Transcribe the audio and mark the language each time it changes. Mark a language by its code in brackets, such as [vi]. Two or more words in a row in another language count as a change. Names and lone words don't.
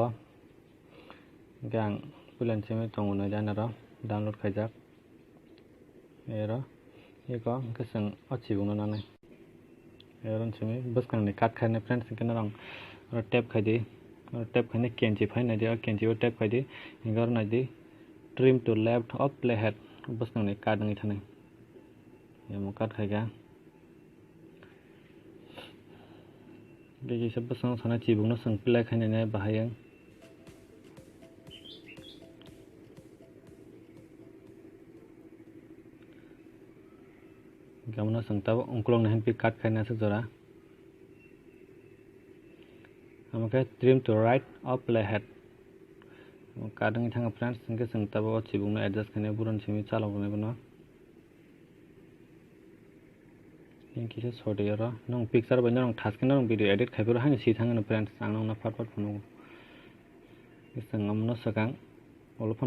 [trk] hingke ang puilani simi tongonai jana ro download khaijak ero eko hingke jeng o chibuk no nanai ero simi bwskangni cut khainai friends hingke norong tap khaidi tap khainai kenchi phainai o kenchi o tap khaidi hingke oro naidi [en] trim to left of playhead [trk] bwskangni cut wngui thanai emo cut khaika kisa bwskango sanai chibuk no jeng play khainai bahai gamno jeng tabuk ukolog ni hanpi cut khaina asuk jora amake [en] trim to right of playhead [trk] cut wngui thanga friends hingke jeng tabuk o chibuk no adjust khainai buron simi chalognai bono kisa sodi oro nong picture bai norong thaske norong [en] video edit [trk] khaipuru haino si thangano friends ang nongno fat phunuk jeng amno sakang olo phone